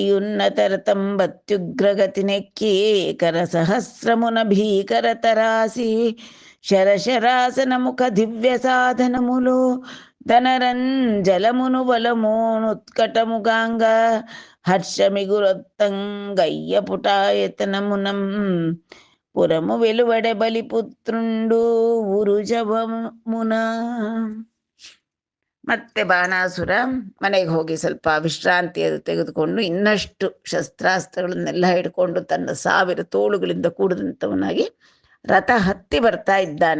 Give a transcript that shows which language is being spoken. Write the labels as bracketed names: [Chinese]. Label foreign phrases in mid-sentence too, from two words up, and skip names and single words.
[Telugu] ఉన్నతరతం బత్యుగ్రగతినెక్కి కర సహస్రమున భీకర తరాసి శరశరాసన ముఖ దివ్య సాధనములు ధనరంజలమును బలమోనుత్కటముగాంగ హర్షమిగురొత్తంగయ్య పుటాయతనమునం పురము వెలువడే బలిపుత్రుండు ఉరుజవమున. [Kannada] ಮತ್ತೆ ಬಾಣಾಸುರ ಮನೆಗೆ ಹೋಗಿ ಸ್ವಲ್ಪ ವಿಶ್ರಾಂತಿ ತೆಗೆದುಕೊಂಡು ಇನ್ನಷ್ಟು ಶಸ್ತ್ರಾಸ್ತ್ರಗಳನ್ನೆಲ್ಲ ಹಿಡ್ಕೊಂಡು ತನ್ನ 1000 ತೋಳುಗಳಿಂದ ಕೂಡಿದಂಥವನಾಗಿ ರಥ ಹತ್ತಿ ಬರ್ತಾ ಇದ್ದಾನೆ.